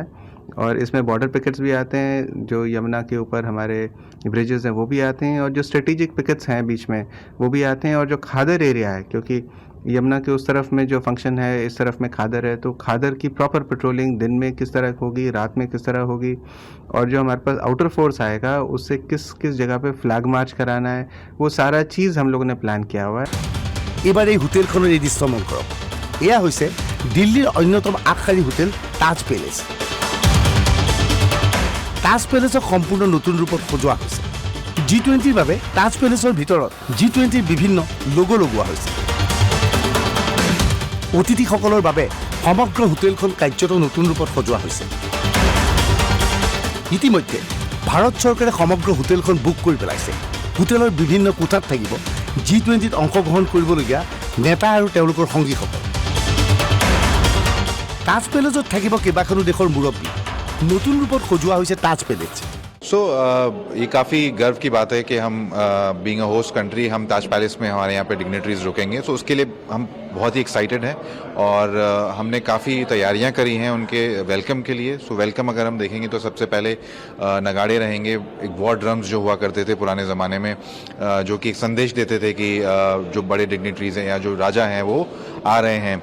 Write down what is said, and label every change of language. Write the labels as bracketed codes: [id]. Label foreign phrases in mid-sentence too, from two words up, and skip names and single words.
[hi] और इसमें [en] border pickets [hi] भी आते हैं, जो यमुना के ऊपर हमारे ब्रिजेस हैं वो भी आते हैं, और जो [en] strategic pickets [hi] हैं बीच में वो भी आते हैं, और जो खादर एरिया है, क्योंकि यमुना के उस तरफ में जो फंक्शन है, इस तरफ में खादर है, तो खादर की प्रॉपर पेट्रोलिंग दिन में किस तरह होगी, रात में किस तरह होगी, और जो हमारे पास [en] outer force [hi] आएगा उससे किस किस जगह पे [en] flag march [hi] कराना है, वो सारा चीज़ हम लोगों ने प्लान किया हुआ है। [as] এবাৰ এই হোটেলখনৰ এই দৃশ্য মন কৰক। এয়া হৈছে দিল্লীৰ অন্যতম আগশাৰী হোটেল তাজ পেলেচ। তাজ পেলেচক সম্পূৰ্ণ নতুন ৰূপত সজোৱা হৈছে। G20ৰ বাবে তাজ পেলেচৰ ভিতৰত G20ৰ বিভিন্ন লোগো লগোৱা হৈছে। অতিথিসকলৰ বাবে সমগ্ৰ হোটেলখন কাৰ্যত নতুন ৰূপত সজোৱা হৈছে। ইতিমধ্যে ভাৰত চৰকাৰে সমগ্ৰ হোটেলখন বুক কৰি পেলাইছে। হোটেলৰ বিভিন্ন কোঠাত থাকিব G20ত অংশগ্ৰহণ কৰিবলগীয়া নেতা আৰু তেওঁলোকৰ সংগীসকল। তাজ পেলেচত থাকিব কেইবাখনো দেশৰ মুৰব্বী। নতুন ৰূপত সজোৱা হৈছে তাজ পেলেচ। [hi] सो ये काफ़ी गर्व की बात है कि हम [en] being a host country [hi] हम ताज पैलेस में हमारे यहाँ पे डिग्नेटरीज रुकेंगे। सो उसके लिए हम बहुत ही एक्साइटेड हैं और हमने काफ़ी तैयारियां करी हैं उनके वेलकम के लिए। सो वेलकम अगर हम देखेंगे तो सबसे पहले नगाड़े रहेंगे, एक [en] war drums [hi] जो हुआ करते थे पुराने ज़माने में, जो कि एक संदेश देते थे कि जो बड़े डिग्नेटरीज हैं या जो राजा हैं वो आ रहे हैं।